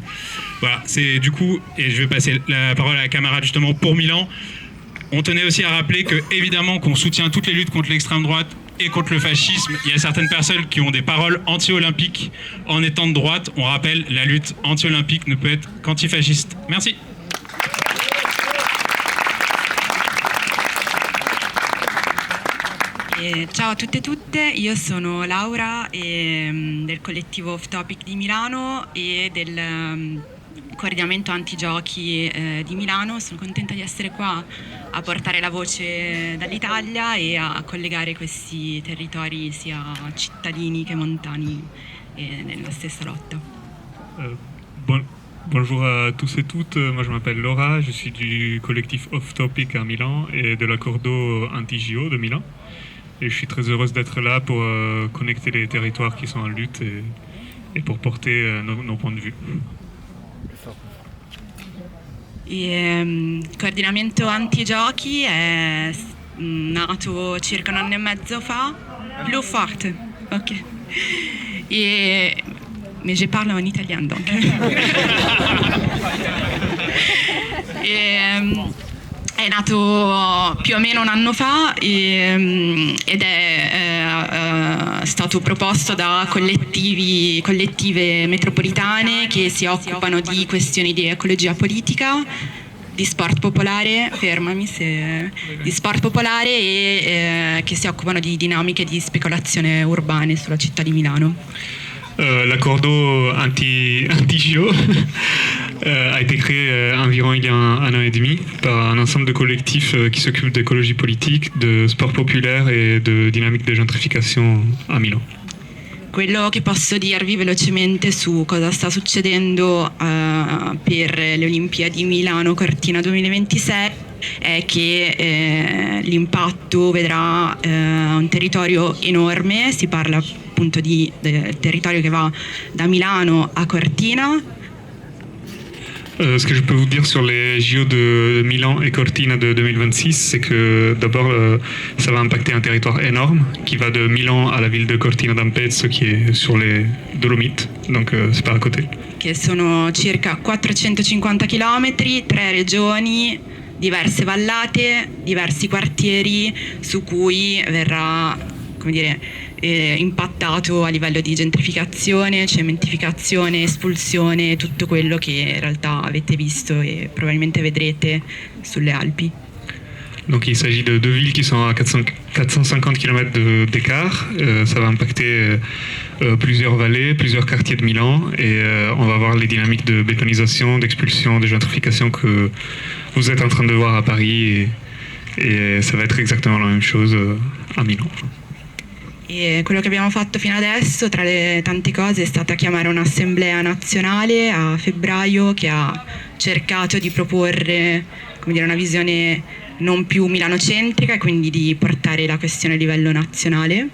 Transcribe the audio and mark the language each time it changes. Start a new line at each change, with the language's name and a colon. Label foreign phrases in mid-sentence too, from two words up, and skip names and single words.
French: Voilà, c'est du coup, et je vais passer la parole à la camarade justement pour Milan. On tenait aussi à rappeler que, évidemment, qu'on soutient toutes les luttes contre l'extrême droite et contre le fascisme. Il y a certaines personnes qui ont des paroles anti-olympiques en étant de droite. On rappelle, la lutte anti-olympique ne peut être qu'antifasciste. Merci.
Italian: Ciao a tutte e tutte, io sono Laura del collettivo Off Topic di Milano e del coordinamento antigiochi di Milano. Sono contenta di essere qua a portare la voce dall'Italia e a collegare questi territori sia cittadini che montani nella stessa lotta.
French: Bonjour à tous et toutes, moi je m'appelle Laura, je suis du collectif Off Topic à Milan et de l'accordo anti-JO de Milan. Et je suis très heureuse d'être là pour connecter les territoires qui sont en lutte et pour porter nos points de vue.
Italian: Il coordinamento antigiochi è nato circa un anno e mezzo fa, più forte, ok.
French: Mais je parle en italien donc.
Italian: È nato più o meno un anno fa ed è stato proposto da collettive metropolitane che si occupano di questioni di ecologia politica, di sport popolare, di sport popolare e che si occupano di dinamiche di speculazione urbane sulla città di Milano.
French: L'accordo anti-JO a été créé environ il y a un an et demi par un ensemble de collectifs qui s'occupent d'écologie politique, de sport populaire et de dynamique de gentrification a Milan.
Italian: Quello che posso dirvi velocemente su cosa sta succedendo per le Olimpiadi Milano-Cortina 2026 è che l'impatto vedrà un territorio enorme, si parla appunto del territorio che va da Milano a Cortina.
French: Ce que je peux vous dire sur les JO de Milan et Cortina de 2026, c'est que d'abord, ça va impacter un territoire énorme qui va de Milan à la ville de Cortina d'Ampezzo qui est sur les Dolomites, donc c'est pas à côté.
Italian: Che sono circa 450 km, 3 regioni, diverse vallate, diversi quartieri su cui verrà, come dire, impattato a livello di gentrificazione, cementificazione, espulsione, tutto quello che in realtà avete visto et probabilmente vedrete sulle Alpi.
French: Donc il s'agit de deux villes qui sont à 450 km d'écart. Ça va impacter plusieurs vallées, plusieurs quartiers de Milan et on va voir les dynamiques de bétonisation, d'expulsion, de gentrification que vous êtes en train de voir à Paris et ça va être exactement la même chose à Milan.
Italian: E quello che abbiamo fatto fino adesso, tra le tante cose, è stata chiamare un'assemblea nazionale a febbraio che ha cercato di proporre, come dire, una visione non più milanocentrica e quindi di portare la questione a livello nazionale.